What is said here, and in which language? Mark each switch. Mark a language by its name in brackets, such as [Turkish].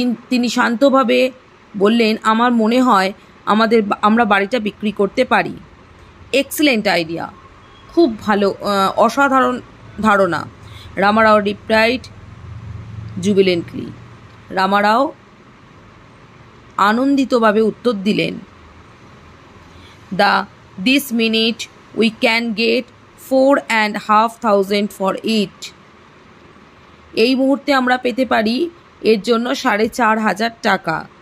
[Bangla] তিনি শান্তভাবে বললেন, আমার মনে হয় আমরা বাড়িটা বিক্রি করতে পারি। [English] excellent idea, [Bangla] খুব ভালো, অসাধারণ ধারণা। [English] Ramarao replied jubilantly. [Bangla] রামারাও আনন্দিতভাবে উত্তর দিলেন, [English] this minute we can get 4,500 for it. [Bangla] এই মুহূর্তে আমরা পেতে পারি এর জন্য 4,500 টাকা।